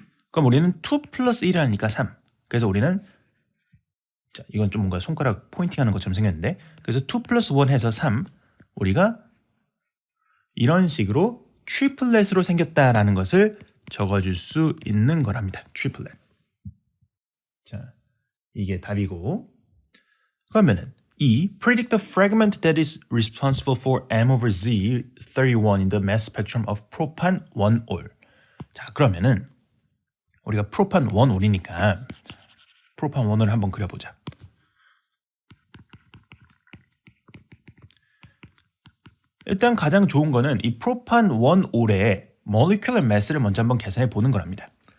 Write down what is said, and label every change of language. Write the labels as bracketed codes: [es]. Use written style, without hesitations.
[ko] 그럼 우리는 2 플러스 1을 하니까 3. 그래서 우리는 자, 이건 좀 뭔가 손가락 포인팅하는 것처럼 생겼는데 그래서 2 플러스 1 해서 3 우리가 이런 식으로 트리플렛으로 생겼다라는 것을 적어줄 수 있는 거랍니다. 트리플렛. 자, 이게 답이고 그러면은 E. [en] Predict the fragment that is responsible for M over Z 31 in the mass spectrum of propan 1올. [ko] 자, 그러면은 우리가 프로판 1올이니까 프로판 1올 한번 그려보자. 일단 가장 좋은 거는 이 프로판 1올의 molecular mass를 먼저 한번 계산해 보는 거랍니다.